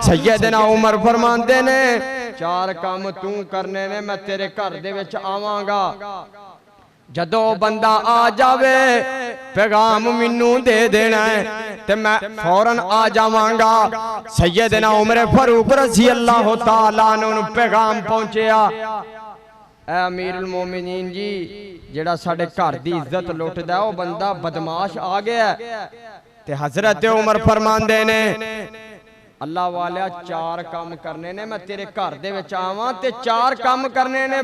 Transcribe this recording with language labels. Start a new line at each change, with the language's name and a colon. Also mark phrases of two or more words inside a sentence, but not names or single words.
Punjabi: سیدنا عمر فرماندے نے 4 کم تو کرنے نے میں تیرے گھر دے وچ آواں گا جدوں بندہ آ جاوے پیغام مینوں دے دینا ہے تے میں فوراً آ جاواں گا. سیدنا عمر فاروق
Arabic: رضي الله تعالى عنه
Punjabi: پیغام پہنچیا اے
Arabic: أمير المؤمنين
Punjabi: جی جیہڑا ساڈے گھر دی عزت لٹدا او بندہ بدمعاش آ گیا تے حضرت عمر فرماندے نے اللہ والیا چار کم کرنے نے، میں تیرے گھر دے وچ آواں تے چار کم کرنے نے.